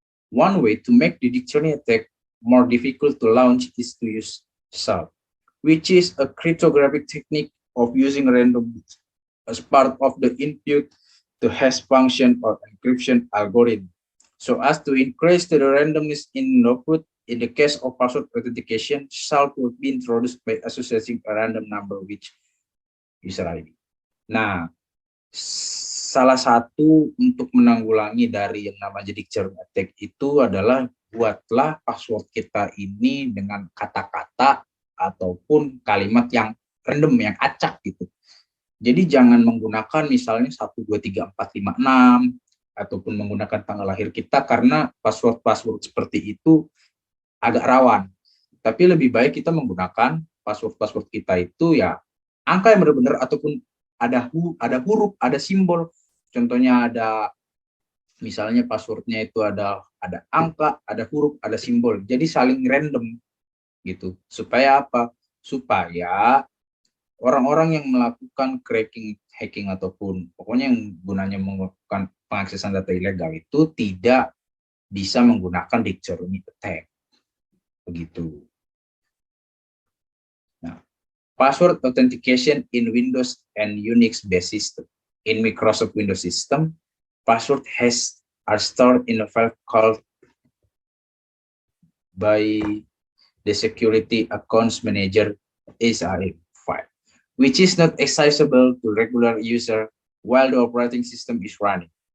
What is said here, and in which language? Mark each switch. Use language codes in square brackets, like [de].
[en] One way to make the dictionary attack more difficult to launch is to use solve, which is a cryptographic technique of using random bits as part of the input to hash function or encryption algorithm, so as to increase the randomness in output. In the case of password authentication, solve would be introduced by associating a random number with user ID. [id] Nah, salah satu untuk menanggulangi dari yang namanya dictionary attack itu adalah buatlah password kita ini dengan kata-kata ataupun kalimat yang random, yang acak gitu. Jadi jangan menggunakan misalnya 1, 2, 3, 4, 5, 6 ataupun menggunakan tanggal lahir kita, karena password seperti itu agak rawan. Tapi lebih baik kita menggunakan password kita itu ya angka yang benar-benar, ataupun ada huruf, ada simbol. Contohnya ada misalnya passwordnya itu ada angka, ada huruf, ada simbol. Jadi saling random gitu. Supaya apa? Supaya orang-orang yang melakukan hacking ataupun pokoknya yang gunanya melakukan pengaksesan data ilegal itu tidak bisa menggunakan dictionary attack. Begitu. [en] Nah, password authentication in Windows and Unix-based system. In Microsoft Windows system, password are stored in a file called by the Security Accounts Manager SRM file, which is not accessible to regular user while the operating system is running.